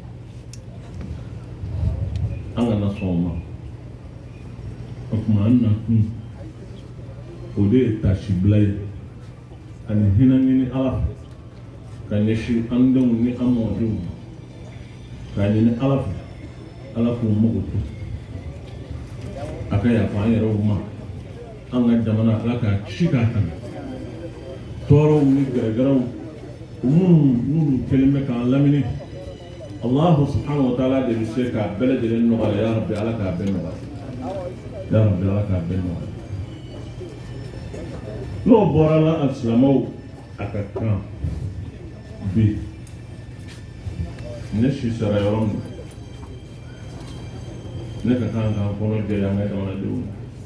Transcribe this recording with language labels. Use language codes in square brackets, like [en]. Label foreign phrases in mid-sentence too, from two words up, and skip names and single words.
[bm] an kana sɔn o ma o tuma an nakun o de ye tasibila ye ani hinɛ ɲini ala fɛ ka ɲɛsin an denw ni an mɔdenw k'a ɲini ala fɛ ala k'u mago to a ka yafa an yɛrɛw ma an ka jamana ala k'a ci k'a tanga tɔɔrɔw ni gɛrɛgɛrɛw n'olu kɛlen bɛ k'an lamini [ar] الله سبحانه وتعالى [bm] de bɛ se k'a bɛɛ lajɛlen nɔgɔya [ar] يا رب [bm] ala k'a bɛɛ nɔgɔya [ar] يا رب [bm] ala k'a bɛɛ nɔgɔya n'o bɔra la alisilamɛw a ka kan bi ne si sara yɔrɔ min ne ka kan k'an kɔnɔ jɛya an ka jamanadenw na